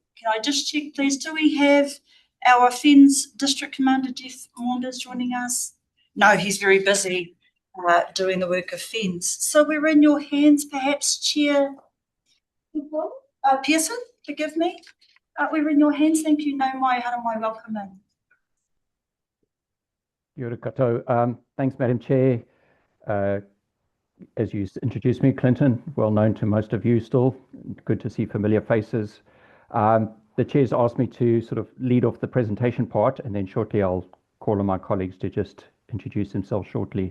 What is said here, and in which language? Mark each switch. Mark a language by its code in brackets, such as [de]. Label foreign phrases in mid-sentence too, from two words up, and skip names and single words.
[en] Can I just check please, do we have our FENZ District Commander Jeff Maunders joining us? No, he's very busy doing the work of FENZ. So we're in your hands, perhaps Chair Pearson, forgive me. We're in your hands, thank you. [mi] Nau mai, hara mai, [en] welcome in. [mi] Kia ora koutou. [en] Thanks, Madam Chair. As you introduced me, Clinton, well known to most of you still. Good to see familiar faces. The Chair's asked me to sort of lead off the presentation part, and then shortly I'll call on my colleagues to just introduce themselves shortly.